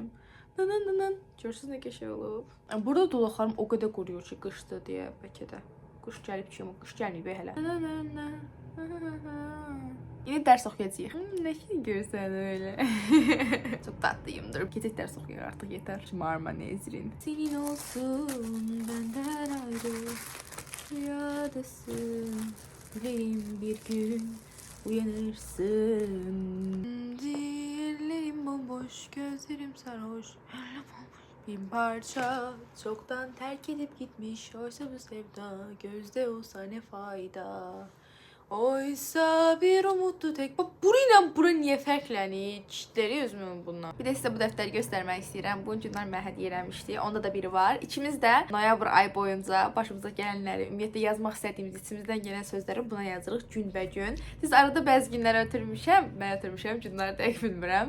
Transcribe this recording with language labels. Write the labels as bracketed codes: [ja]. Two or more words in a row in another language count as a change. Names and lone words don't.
[az] Nanananan. Görürsünüz nə qəşəng olub. Burada dodaqlarım o qədər quruyur ki, qışdır deyə bəlkə də. Qış gəlib ki, qış gəlməyib hələ. Yine dərs oxuyacağıq. Nə ki görsən öyle. Çox tatlıyımdır. Keçək dərs oxuyaq artıq yeter. Şımarma Nezrin. [tr] Senin olsun benden ayrı rüyadasın. Dilerim bir gün uyanırsın. Ellerim bomboş, gözlerim sarhoş. Bin parça çoktan terk edip gitmiş. Oysa bu sevda gözde olsa ne fayda. Oysa bir umutlu tek. [az] Bak burayla bura niye fərqlənir? Çitləri özümün bundan. Bir də sizə bu dəftəri göstərmək istəyirəm. Bu günlər mən hədiyyə eləmişdi. Onda da biri var. İkimiz də noyabr ay boyunca başımıza gələnləri, ümumiyyətlə yazmaq istədiyimiz, içimizdən gələn sözləri buna yazırıq günbəgün. Siz arada bəzi günlər ötürmüşəm, mən ötürmüşəm, günləri dəqiq bilmirəm.